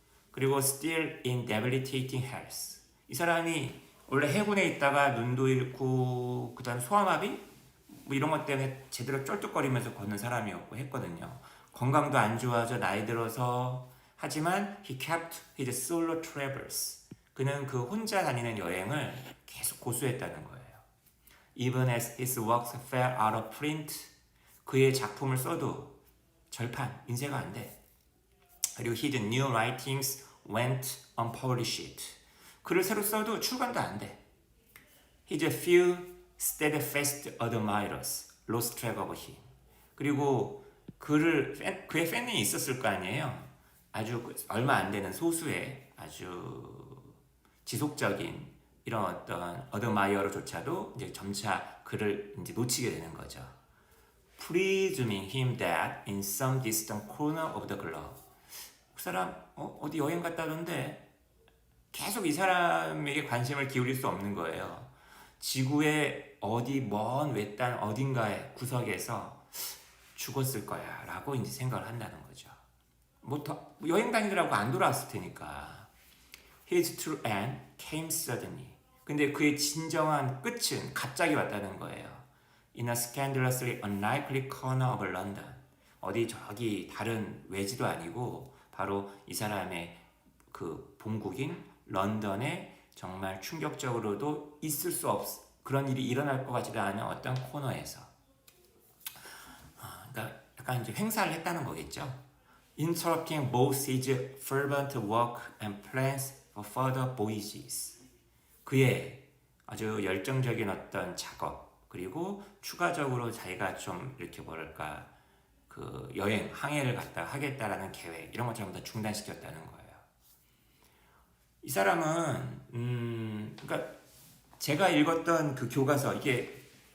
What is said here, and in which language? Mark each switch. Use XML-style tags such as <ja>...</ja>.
<ko>그리고</ko> <en>still in debilitating health,</en> <ko>이 사람이 원래 해군에 있다가 눈도 잃고 그다음 소아마비 뭐 이런 것 때문에 제대로 쩔뚝거리면서 걷는 사람이었고 했거든요. 건강도 안 좋아져 나이 들어서. 하지만</ko> <en>he kept his solo travels,</en> <ko>그는 그 혼자 다니는 여행을 계속 고수했다는 거예요.</ko> <en>Even as his works fell out of print,</en> <ko>그의 작품을 써도 절판, 인쇄가 안 돼. 그리고</ko> <en>his new writings went unpublished,</en> <ko>글을 새로 써도 출간도 안 돼.</ko> <en>His few steadfast admirers lost track of him.</en> <ko>그리고 그의 팬이 있었을 거 아니에요. 아주 얼마 안 되는 소수의 아주 지속적인 이런 어떤 어드마이어로조차도 이제 점차 그를 이제 놓치게 되는 거죠.</ko> <en>Presuming him that in some distant corner of the globe,</en> <ko>그 사람 어디 여행 갔다 오는데 계속 이 사람에게 관심을 기울일 수 없는 거예요. 지구의 어디 먼 외딴 어딘가의 구석에서 죽었을 거야 라고 이제 생각을 한다는 거죠. 여행 다니더라고 안 돌아왔을 테니까.</ko> <en>His true end came suddenly.</en> <ko>근데 그의 진정한 끝은 갑자기 왔다는 거예요.</ko> <en>In a scandalously unlikely corner of London.</en> <ko>어디 저기 다른 외지도 아니고 바로 이 사람의 그 본국인 런던에 정말 충격적으로도 있을 수 없, 그런 일이 일어날 것 같지도 않은 어떤 코너에서. 그러니까 약간 이제 횡사를 했다는 거겠죠.</ko> <en>Interrupting both his fervent work and plans for further voyages.</en> <ko>그의 아주 열정적인 어떤 작업, 그리고 추가적으로 자기가 좀 이렇게 뭐랄까 그 여행, 항해를 갖다 하겠다라는 계획, 이런 것 전부 다 중단시켰다는 거예요. 이 사람은 그러니까 제가 읽었던 그 교과서, 이게</ko>